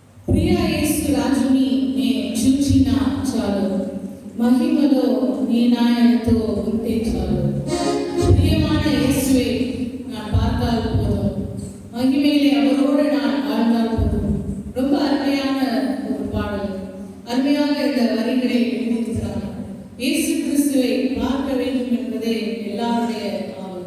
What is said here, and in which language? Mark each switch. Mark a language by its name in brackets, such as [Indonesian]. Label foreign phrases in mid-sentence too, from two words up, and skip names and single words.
[Telugu] ప్రియ యేసు రాజుని నే చూచిన చాలు, మహిమలో నీ నాయనతో ఉంటే చాలు. [Tamil] பிரியமான இயேசுவே, நான் பார்த்தால் போதும், மகிமையிலே அவரோடு நான் வாழ்ந்தால் போதும். ரொம்ப அருமையான ஒரு பாடல், அருமையாக இந்த வரிகளை எழுதியிருக்கிறார். இயேசு கிறிஸ்துவை பார்க்க வேண்டும் என்பதே எல்லாருடைய ஆவல்.